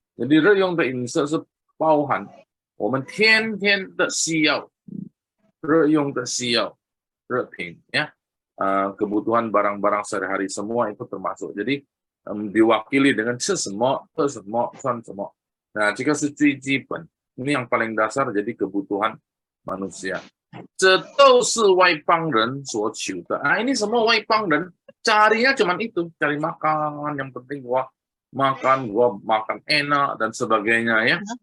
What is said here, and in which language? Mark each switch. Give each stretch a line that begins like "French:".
Chinese: Jadi 日用的饮食是包含我们天天的需要， 日用的需要， 日品， ya.
Indonesian: Kebutuhan barang-barang sehari-hari semua itu termasuk. Jadi diwakili dengan
Chinese: 吃什么，喝什么，穿什么。
Indonesian: Nah,
Chinese: 这个是最基本，
Indonesian: ini yang paling dasar jadi kebutuhan manusia。
Chinese: 这都是外邦人所求的。
Indonesian: ini semua 外邦人 carinya cuman itu, cari makan, yang penting gua makan enak dan sebagainya, ya.